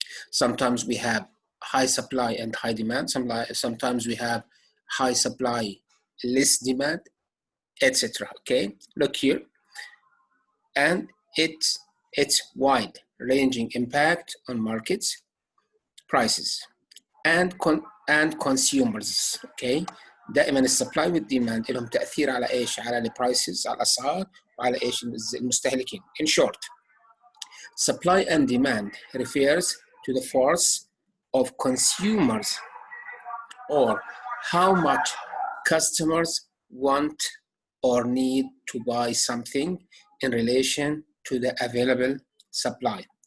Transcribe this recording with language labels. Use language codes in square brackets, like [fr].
[en] Sometimes we have high supply and high demand. Sometimes we have high supply, less demand, etc. Okay, look here, and its wide-ranging impact on markets, prices, and consumers. [ar] Okay, دائما السبلاي والديماند لهم تأثير على ايش؟ على البرايسز، على الأسعار، وعلى ايش؟ المستهلكين. [en] In short, supply and demand refers to the force of consumers or how much customers want or need to buy something in relation to the available supply.